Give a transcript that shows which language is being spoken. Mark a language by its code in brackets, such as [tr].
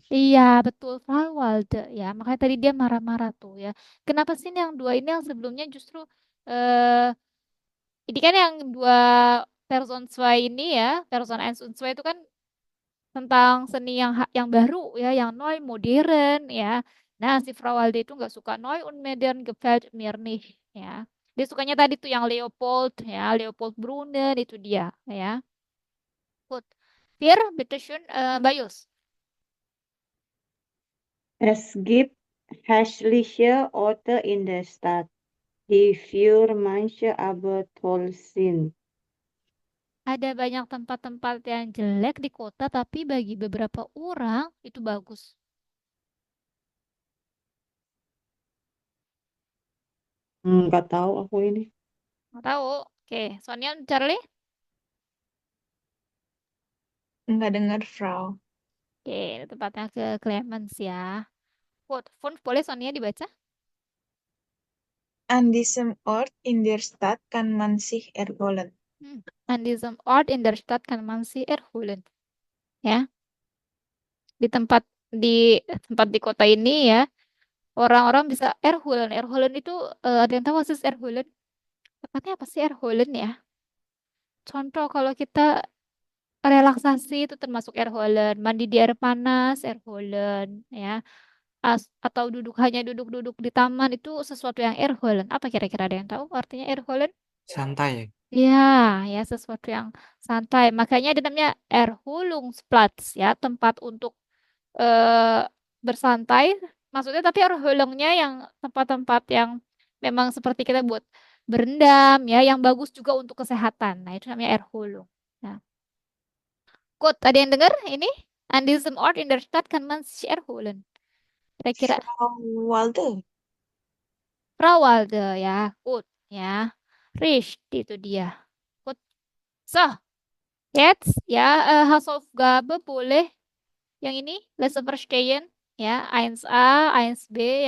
[id] Iya, betul, Frau Walde ya. Makanya tadi dia marah-marah tuh ya. Kenapa sih ini yang dua ini yang sebelumnya justru eh ini kan yang dua Person 2 ini ya, Person 1 und 2 itu kan tentang seni yang baru ya, yang neu modern ya. Nah, si Frau Walde itu nggak suka [de] neu und modern gefällt mir nicht [id] ya. Dia sukanya tadi tuh yang Leopold ya, Leopold Brunnen itu dia ya. Gut. [de] Vier, bitteschön, Mbak Yus. Es gibt hässliche Orte in der Stadt, die für manche aber toll sind. [id] Ada banyak tempat-tempat yang jelek di kota, tapi bagi beberapa orang itu bagus. Nggak tahu aku ini. Nggak tahu. Oke, Sonia, Charlie. Nggak dengar, Frau. Oke, tempatnya ke Clemens ya. Quote, fünf boleh Sonia dibaca? [de] An diesem Ort in der Stadt kann man sich erholen. An diesem Ort in der Stadt kann man sie erholen. [id] Ya, di tempat di kota ini ya, orang-orang bisa erholen. Erholen itu ada yang tahu maksud erholen? Tepatnya apa sih erholen ya? Contoh kalau kita relaksasi itu termasuk erholen, mandi di air panas erholen ya. Atau hanya duduk-duduk di taman itu sesuatu yang erholen. Apa kira-kira ada yang tahu artinya erholen? Santai. Ya, ya sesuatu yang santai. Makanya ada namanya Erholungsplatz ya, tempat untuk eh, bersantai. Maksudnya tapi Erholungnya yang tempat-tempat yang memang seperti kita buat berendam ya, yang bagus juga untuk kesehatan. Nah, itu namanya Erholung. Nah, Kut, ada yang dengar ini? [de] An diesem Ort in der Stadt kann man sich erholen. [id] Kira-kira Frau Walde. Frau Walde ya, Kut ya. Richtig itu dia. Kut. So, jetzt ya Hausaufgabe boleh yang ini Lesson verstehen ya 1A, 1B.